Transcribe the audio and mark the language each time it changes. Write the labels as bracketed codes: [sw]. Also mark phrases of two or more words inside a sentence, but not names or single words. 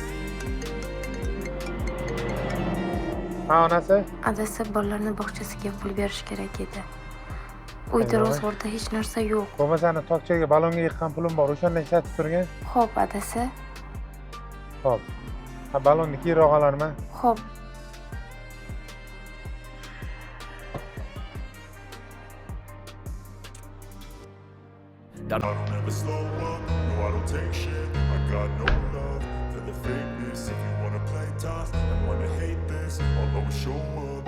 [uz] Ha, onasi? Adasi bolalarni bog'chasiga pul berish kerak edi. Uyda ro'zg'orda hech narsa yo'q. Bo'lmasani tokchaga balonga yiqqan pulim bor, o'shandan ishlatib turgan. Xo'p, adasi. Xo'p. Ha, balonni keyinroq olarman. Xo'p. [en] I don't ever slow up, no I don't take shit. I got no love for the fakeness. If you wanna play tough and wanna hate this, I'll always show up.